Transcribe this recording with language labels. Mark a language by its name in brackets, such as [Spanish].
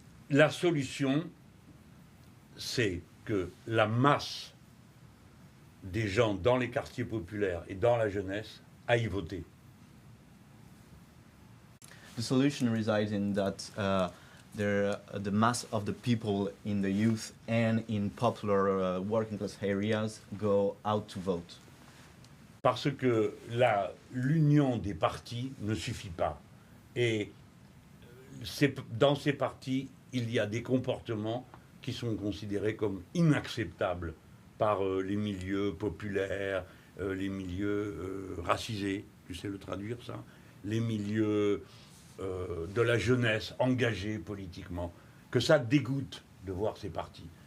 [French] La solution, c'est que la masse des gens dans les quartiers populaires et dans la jeunesse aillent voter. [English] The solution resides in that the mass of the people in the youth and in popular working class areas go out to vote. [French] Parce que l'union des partis ne suffit pas. Et dans ces partis, il y a des comportements qui sont considérés comme inacceptables par les milieux populaires, les milieux racisés, tu sais le traduire ça, les milieux de la jeunesse engagée politiquement, que ça dégoûte de voir ces partis.